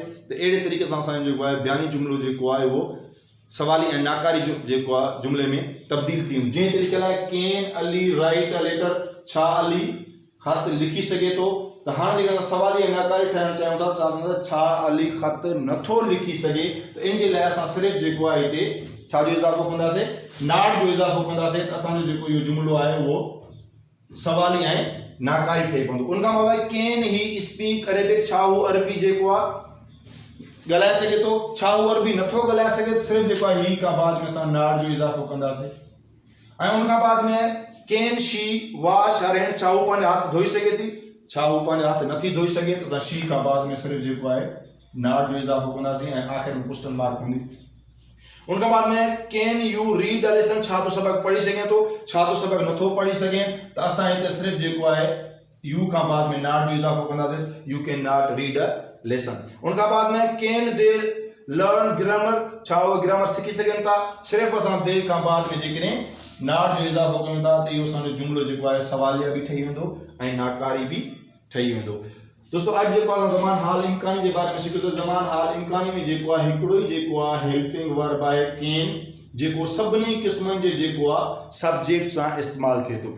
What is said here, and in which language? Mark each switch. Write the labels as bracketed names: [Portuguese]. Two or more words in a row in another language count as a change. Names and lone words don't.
[Sindhi] त अहिड़े तरीक़े सां असांजो जेको आहे बयानी जुमलो जेको आहे उहो सवाली ऐं नाकारी जेको आहे जुमले में तब्दील थी वेंदो। जीअं लिखियल आहे [English] Can Ali write a letter, [Sindhi] छा अली ख़त लिखी सघे थो। त हाणे जेका सवाली ऐं नाकारी ठाहिणु चाहियूं था, त छा अली ख़त नथो लिखी सघे, त इन जे लाइ असां सिर्फ़ु जेको आहे हिते छा जो इज़ाफ़ो कंदासीं, नॉट जो इज़ाफ़ो कंदासीं। त असांजो जेको इहो जुमिलो आहे उहो सवाली ऐं नाकारी ठही पवंदो। उनखां पोइ [English] can he speak Arabic, [Sindhi] छा हू अरबी जेको आहे ॻाल्हाए सघे थो, छा हू अरबी नथो ॻाल्हाए सघे, सिर्फ़ु जेको आहे ही खां बाद में असां नॉट जो इज़ाफ़ो कंदासीं। ऐं उनखां बाद में [English] can she wash her hand, [Sindhi] छा हू पंहिंजा हथ धोई सघे थी, छा हू पंहिंजा हथ नथी धोई सघे, त असां शी खां बाद में सिर्फ़ु जेको आहे नॉट जो इज़ाफ़ो कंदासीं ऐं आख़िर में [English] question mark [Sindhi] हूंदी। उनखां बाद में [English] can you read a lesson, [Sindhi] छा तूं सबक पढ़ी सघे थो, छा तूं सबक नथो पढ़ी सघे, त असां हिते सिर्फ़ु जेको आहे यू का बाद में नॉट जो इजाफो कंदासीं, [English] You cannot read a lesson. [Sindhi] उनका बाद में [English] can they learn grammar, [Sindhi] छा वो ग्रामर सीखी सघनि था। सिर्फ़ असां दे का बाद में जेकॾहिं नॉट जो इजाफो कयूं था त इहो असांजो जुमिलो जेको आहे सवालिया बि ठही वेंदो ऐं नाकारी बि ठही वेंदो। दोस्तों अॼु जेको आहे ज़मान हाल इम्कानी जे बारे में सिखियो त ज़मान हाल इम्कानी में जेको आहे हिकिड़ो ई जेको आहे [English] helping verb [Sindhi] आहे कैन, जेको सभिनी क़िस्मनि जे जेको आहे सब्जेक्ट सां इस्तेमालु थिए थो पियो।